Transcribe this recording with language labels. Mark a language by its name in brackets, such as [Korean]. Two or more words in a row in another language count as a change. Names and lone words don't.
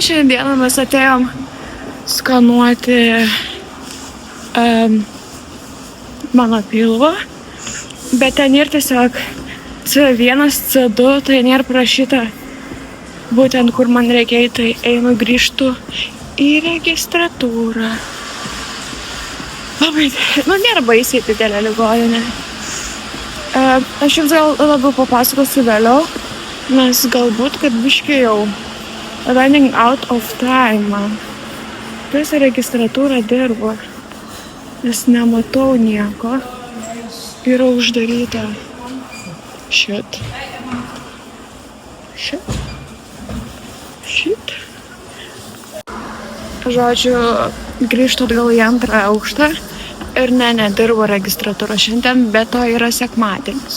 [Lithuanian] Šiandieną mes atėjom skanuoti mano pilvą, bet ten ir tiesiog C1, C2, tai nėra prašyta būtent kur man reikia, tai einu grįžtu į registratūrą. Labai, nėra baisiai didelė ligoninė. Aš jums gal labiau papasakosiu vėliau, nes galbūt, kad biškai jau [English] running out of time. [Lithuanian] Visą registratūrą dirbu, nes nematau nieko. Yra uždaryta. Shit. Žodžiu, grįžtu atgal į antrą aukštą ir nedirbu registratūrą šiandien, bet to yra sekmadienis.